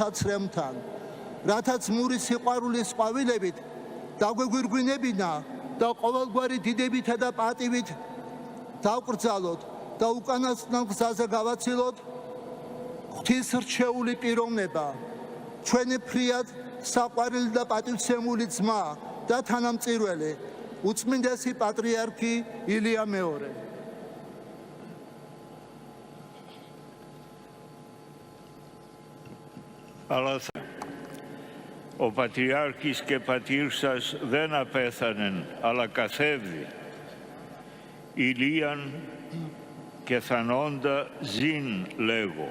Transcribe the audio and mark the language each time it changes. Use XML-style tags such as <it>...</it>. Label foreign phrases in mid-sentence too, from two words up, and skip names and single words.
<ka>ცრემლთან, რათა ძმური სიყვარულის ყვავილებით დაგვეგვირგვინებინა და ყოველგვარი დიდებითა და პატივით დავკრძალოთ და უკანასკნელ გზაზე გავაცილოთ ღვთისრჩეული პიროვნება, ჩვენი ფრიად საყვარელი და პატივცემული ძმა და თანამწირველი, უწმინდესი პატრიარქი ილია მეორე.</ka> <el>Ο Πατριάρχης και πατήρ σας δεν απέθανεν, αλλά καθέβδη. Ηλίαν και θανόντα ζήν λέγω.</el>